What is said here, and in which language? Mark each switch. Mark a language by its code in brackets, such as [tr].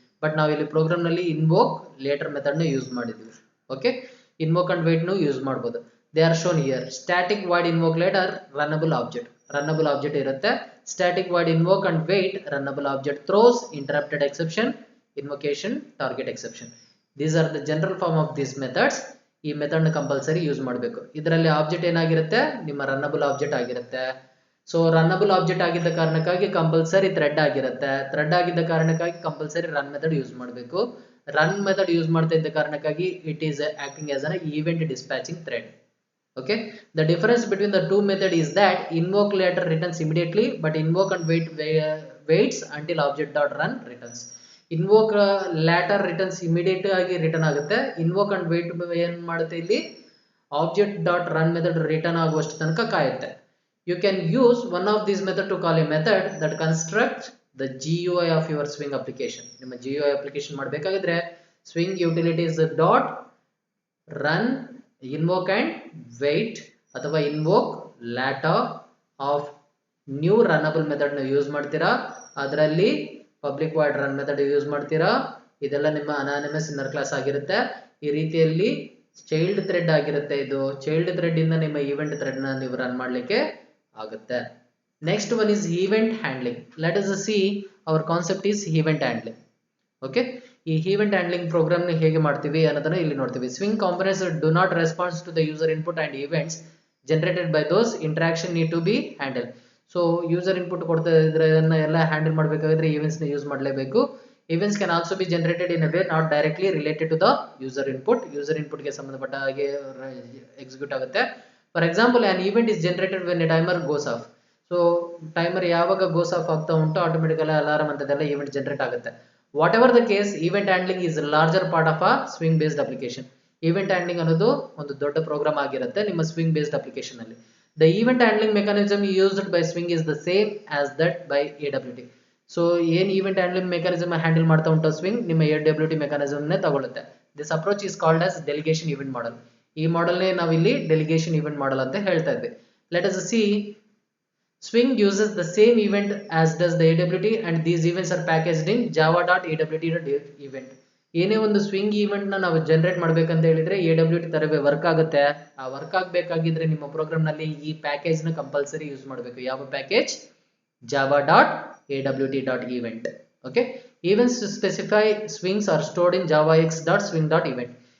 [kn] But ನಾವು ಇಲ್ಲಿ program ನಲ್ಲಿ ಇನ್ವೋಕ್ ಲೇಟರ್ ಮೆಥಡ್ ನ ಯೂಸ್ ಮಾಡಿದ್ವಿ. ಓಕೆ, ಇನ್ವೋಕ್ ಅಂಡ್ ವೇಟ್ ನು ಯೂಸ್ ಮಾಡಬಹುದು. [en] They are shown here. Static void invoke later runnable object, runnable object ಇರುತ್ತೆ. Static void invoke and wait runnable object throws interrupted exception invocation target exception. These are the general form of these methods. [kn] ಈ method ನ compulsory use ಮಾಡಬೇಕು. ಇದರಲ್ಲಿ object ಏನಾಗಿರುತ್ತೆ, ನಿಮ್ಮ ರನ್ನಬಲ್ object ಆಗಿರುತ್ತೆ. So ರನ್ನಬಲ್ object ಆಗಿದ್ದ ಕಾರಣಕ್ಕಾಗಿ ಕಂಪಲ್ಸರಿ ಥ್ರೆಡ್ ಆಗಿರುತ್ತೆ. ಥ್ರೆಡ್ ಆಗಿದ್ದ ಕಾರಣಕ್ಕಾಗಿ ಕಂಪಲ್ಸರಿ ರನ್ ಮೆಥಡ್ ಯೂಸ್ ಮಾಡಬೇಕು. ರನ್ ಮೆಥಡ್ ಯೂಸ್ ಮಾಡ್ತಾ ಇದ್ದ ಕಾರಣಕ್ಕಾಗಿ [en] It is acting as an event dispatching thread. Okay, the difference between the two method is that invoke later returns immediately, but invoke and wait waits until object dot run returns. [kn] Invoke later returns immediate ಆಗಿ return ಆಗುತ್ತೆ. Invoke and wait ಏನ್ ಮಾಡುತ್ತೆ ಇಲ್ಲಿ object dot run method return ಆಗುವಷ್ಟು ತನಕ ಕಾಯುತ್ತೆ. [en] You can use one of this method to call a method that construct the GUI of your swing application. [kn] ನಿಮ್ಮ GUI application ಮಾಡಬೇಕಾಗಿದ್ರೆ swing utilities dot run invoke and wait ಅಥವಾ invoke later of new ರನ್ನಬಲ್ method ನ use ಮಾಡ್ತೀರಾ. ಅದರಲ್ಲಿ public void run method use ಮಾಡ್ತೀರಾ. ಇದೆಲ್ಲ ನಿಮ್ಮ anonymous inner class ಆಗಿರುತ್ತೆ. ಈ ರೀತಿಯಲ್ಲಿ ಚೈಲ್ಡ್ ಥ್ರೆಡ್ ಆಗಿರುತ್ತೆ. ಇದು ಚೈಲ್ಡ್ ಥ್ರೆಡ್ ಇಂದ ನಿಮ್ಮ ಈವೆಂಟ್ ಥ್ರೆಡ್ ನ ನೀವು ರನ್ ಮಾಡ್ಲಿಕ್ಕೆ ಆಗುತ್ತೆ. [en] Next one is event handling. Let us see our concept is event handling. [kn] Okay, ಈ ಈವೆಂಟ್ ಹ್ಯಾಂಡ್ಲಿಂಗ್ ಪ್ರೋಗ್ರಾಮ್ ನ ಹೇಗೆ ಮಾಡ್ತೀವಿ ಅನ್ನೋದನ್ನ ಇಲ್ಲಿ ನೋಡ್ತೀವಿ. [en] Swing components do not response to the user input and events generated by those interaction need to be handle. [kn] So user input ಕೊಡ್ತಾ ಇದ್ರೆ ಎಲ್ಲ ಹ್ಯಾಂಡಲ್ ಮಾಡಬೇಕಾದ್ರೆ ಈವೆಂಟ್ಸ್ ನ ಯೂಸ್ ಮಾಡಲೇಬೇಕು. [en] Events can also be generated in a way not directly related to the user input. [kn] User input ಗೆ ಸಂಬಂಧಪಟ್ಟ ಹಾಗೆ execute ಆಗುತ್ತೆ. [en] For example an event is generated when a timer goes off. [kn] So timer ಯಾವಾಗ goes of ಆಗ್ತಾ ಉಂಟು automatically alarm ಅಂತದೆಲ್ಲ event generate ಆಗುತ್ತೆ. [en] Whatever the case, event handling is larger part of a swing based application. [kn] Event handling ಅನ್ನೋದು ಒಂದು ದೊಡ್ಡ program ಆಗಿರುತ್ತೆ ನಿಮ್ಮ swing based application ಅಲ್ಲಿ. [en] The event handling mechanism used by swing is the same as that by AWT. [kn] So ಏನ್ event handling mechanism handle ಮಾಡ್ತಾ ಉಂಟು swing ನಿಮ್ಮ AWT ಮೆಕಾನಿಸಮ್ ನೇ ತಗೊಳುತ್ತೆ. [en] This approach is called as delegation event model. [kn] ಈ model ನೇ ನಾವು ಇಲ್ಲಿ ಡೆಲಿಗೇಷನ್ ಈವೆಂಟ್ ಮಾಡೆಲ್ ಅಂತ ಹೇಳ್ತಾ ಇದ್ವಿ. [en] Let us see Swing uses the same event as does the AWT and these events are packaged in java.awt.event. [kn] ಏನೇ ಒಂದು swing event ನ ನಾವು ಜನರೇಟ್ ಮಾಡ್ಬೇಕಂತ ಹೇಳಿದ್ರೆ AWT ತರವೇ ವರ್ಕ್ ಆಗುತ್ತೆ. ಆ ವರ್ಕ್ ಆಗಬೇಕಾಗಿದ್ರೆ ನಿಮ್ಮ ಪ್ರೋಗ್ರಾಮ್ ನಲ್ಲಿ ಈ ಪ್ಯಾಕೇಜ್ ನ ಕಂಪಲ್ಸರಿ ಯೂಸ್ ಮಾಡಬೇಕು. ಯಾವ package? java.awt.event. [en] Okay, events to specify swings are stored in javax.swing.event.